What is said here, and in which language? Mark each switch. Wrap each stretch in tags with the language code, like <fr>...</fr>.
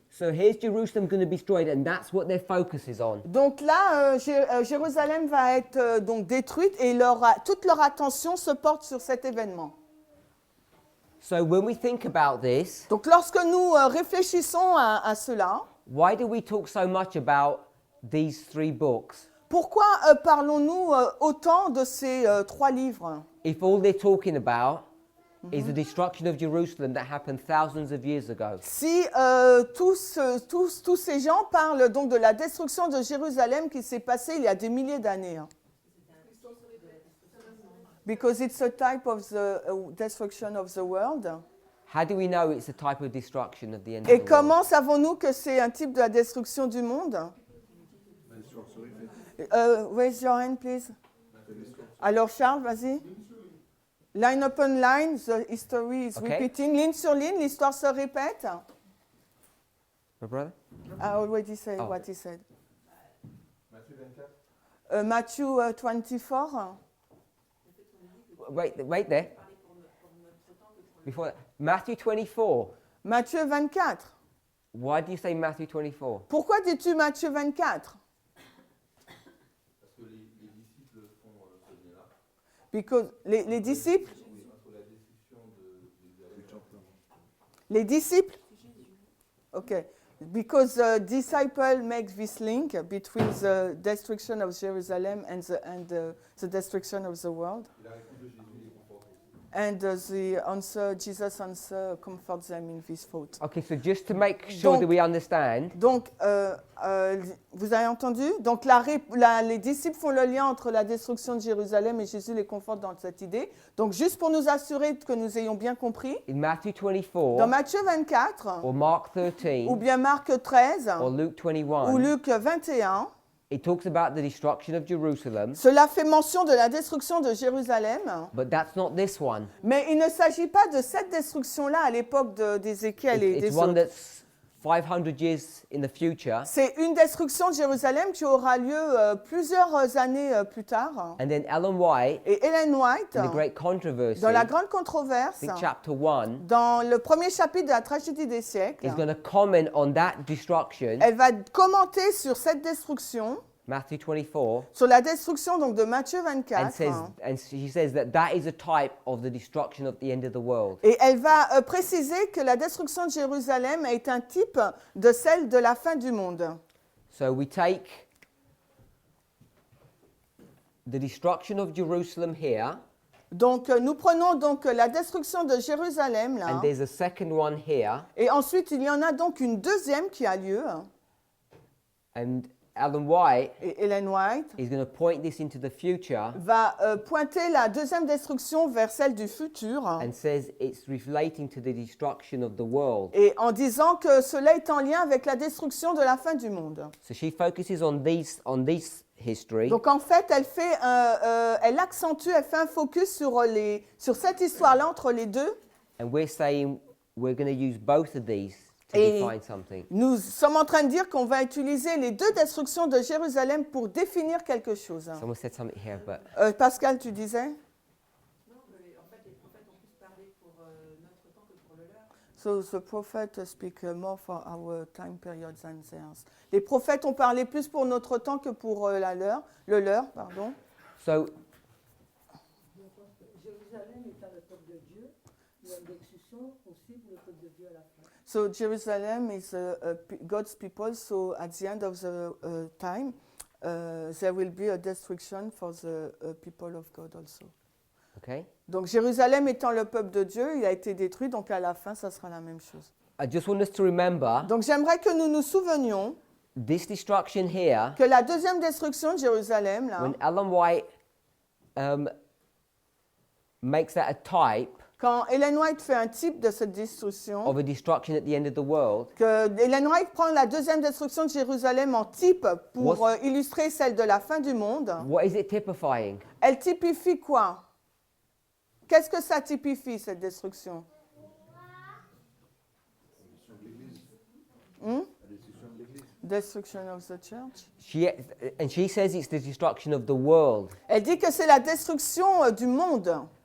<en>So here's Jerusalem going to be destroyed, and that's what their focus is on.</en> <fr>Donc là, Jérusalem va être donc détruite et toute leur attention se porte sur cet événement.</fr> <en>So when we think about this,</en> <fr>Donc lorsque nous réfléchissons à cela,</fr> <en>why do we talk so much about these 3 books</en> <fr>pourquoi parlons-nous autant de ces 3 livres?</fr> <en>if all they're talking about is the destruction of Jerusalem that happened thousands of years ago?</en> <fr>Si tous ces gens parlent donc de la destruction de Jérusalem qui s'est passée il y a des milliers d'années.</fr> <en>Because it's a type of the destruction of the world. How do we know it's a type of destruction of the end</en> <fr>Et</fr> <en>of the world?</en> <fr>comment savons-nous que c'est un type de la destruction du monde?</fr> <en>Raise your hand, please.</en> <fr>Alors Charles, vas-y.</fr> <en>Line upon line, the history is Okay. repeating.</en> <fr>Ligne sur ligne, l'histoire se répète.</fr> <en>My brother? I already said Oh. what he said.</en> <fr>Matthieu 24.</fr> <en>Matthew 24. Wait there. Before that, Matthew 24.</en> <fr>Matthieu 24.</fr> <en>Why do you say Matthew 24?</en> <fr>Pourquoi dis-tu Matthieu 24? Parce que les disciples font ce lien-là.</fr> <en>Because</en> <fr>les disciples, Oui, entre la destruction de les disciples.</fr> <en>Okay. Because the disciple makes this link between the destruction of Jerusalem and the destruction of the world.</en> <fr>la réponse de Jésus les conforte.</fr> <en>And the answer, Jesus' answer comforts them in this thought. Okay, so just to make sure that we understand,</en> <fr>Donc, vous avez entendu? Donc, les disciples font le lien entre la destruction de Jérusalem et Jésus les conforte dans cette idée. Donc, juste pour nous assurer que nous ayons bien compris,</fr> <en>in Matthew</en> <fr>dans</fr> <en>24</en> <fr>Matthieu 24,</fr> <en>or Mark 13</en> <fr>ou bien Marc 13,</fr> <en>or Luke</en> <fr>ou</fr> <en>21,</en> <fr>Luc 21,</fr> <en>it talks about the destruction of Jerusalem,</en> <fr>cela fait mention de la destruction de Jérusalem,</fr> <en>but that's not this one.</en> <fr>mais il ne s'agit pas de cette destruction-là à l'époque d'Ézéchiel et</fr> <en>It's</en> <fr>des</fr> <en>one</en> <fr>autres.</fr> <en>that's 500 years in the future,</en> <fr>C'est une destruction de Jérusalem qui aura lieu plusieurs années plus tard.</fr> <en>and then Ellen White,</en> <fr>Et Ellen White,</fr> <en>in the great controversy,</en> <fr>dans la</fr> <en>I</en> <fr>grande controverse,</fr> <en>think chapter 1,</en> <fr>dans le premier chapitre de la tragédie des siècles,</fr> <en>is going to comment on that destruction,</en> <fr>elle va commenter sur cette destruction,</fr> <en>Matthew 24,</en> <fr>sur la destruction donc de Matthieu</fr> <en>and</en> <fr>24,</fr> <en>and she says that is a type of the destruction of the end of the world.</en> <fr>et elle va préciser que la destruction de Jérusalem est un type de celle de la fin du monde.</fr> <en>So we take the destruction of Jerusalem here,</en> <fr>Donc nous prenons donc la destruction de Jérusalem là,</fr> <en>and there's a second one here,</en> <fr>et ensuite il y en a donc une deuxième qui a lieu,</fr> <en>and Ellen White</en> <fr>et Ellen White</fr> <en>is going to point this into the future</en> <fr>va pointer la deuxième destruction vers celle du futur,</fr> <en>and says it's relating to the destruction of the world.</en> <fr>et en disant que cela est en lien avec la destruction de la fin du monde.</fr> <en>So she focuses on this history,</en> <fr>Donc en fait, elle accentue, elle fait un focus sur cette histoire-là entre les deux.</fr> <en>and we're saying we're going to use both of these to</en> <fr>Et</fr> <en>define something.</en> <fr>nous sommes en train de dire qu'on va utiliser les deux destructions de Jérusalem pour définir quelque chose.</fr> <en>Someone said something here, but</en> <fr>Pascal, tu disais? Non, mais en fait, les prophètes ont plus parlé pour notre temps que pour le leur.</fr> <en>So the prophet speak more for our time period than theirs.</en> <fr>Les prophètes ont parlé plus pour notre temps que pour le leur, pardon.</fr> <en>so</en> <fr>Jérusalem étant le peuple de Dieu, il y a une destruction aussi pour le peuple de Dieu à la fin.</fr> <en>So Jerusalem is God's people. So at the end of the time, there will be a destruction for the people of God also. Okay?</en> <fr>Donc Jérusalem étant le peuple de Dieu, il a été détruit, donc à la fin, ça sera la même chose.</fr> <en>I just want us to remember</en> <fr>Donc j'aimerais que nous nous souvenions</fr> <en>this destruction here,</en> <fr>que la deuxième destruction de Jérusalem, là,</fr> <en>when Ellen White makes that a type</en> <fr>quand Ellen White fait un type de cette destruction,</fr> <en>of a destruction at the end of the world,</en> <fr>que Ellen White prend la deuxième destruction de Jérusalem en type pour illustrer celle de la fin du monde,</fr> <en>what is it typifying?</en> <fr>elle typifie quoi? Qu'est-ce que ça typifie, cette destruction?</fr> <en>Destruction of the church. She says it's the destruction of the world,</en> <fr>Elle dit que c'est la destruction du monde,</fr>